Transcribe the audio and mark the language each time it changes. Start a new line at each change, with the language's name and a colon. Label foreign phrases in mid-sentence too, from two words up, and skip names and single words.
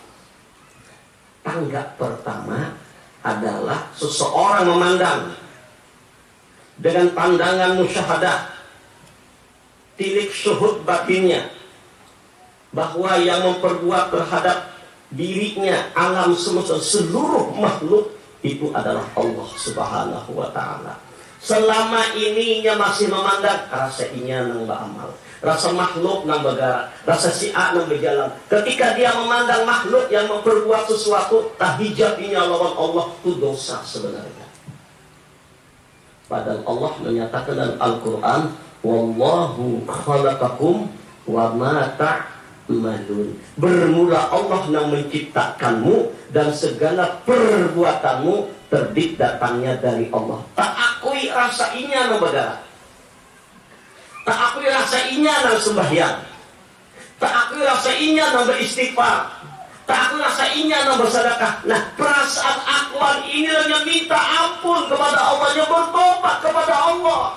Indonesian: Tangga pertama adalah seseorang memandang dengan pandangan musyahadah, tilik syuhud batinnya, bahwa yang memperbuat terhadap dirinya alam semesta, seluruh makhluk itu adalah Allah
Arabic: سبحانه وتعالى.
Banjar: Selama ininya masih memandang rasa inya nang beramal, rasa makhluk nang bergerak, rasa si'at nang berjalan.
Indonesian: Ketika dia memandang makhluk yang memperbuat sesuatu, tahijabnya lawan Allah, itu dosa sebenarnya. Padahal Allah menyatakan dalam Al-Quran,
Arabic: والله خلقكم وما تعملون.
Indonesian: Bermula Allah yang menciptakanmu, dan segala perbuatanmu terbit datangnya dari Allah.
Banjar: Tak akui rasa inya nang bergerak, tak akui rasa inya nang sembahyang, tak akui rasa inya nang beristighfar, tak akui rasa inya nang bersedekah.
Indonesian: Nah, perasaan akuan inilah yang minta ampun kepada Allah, yang bertobat kepada Allah.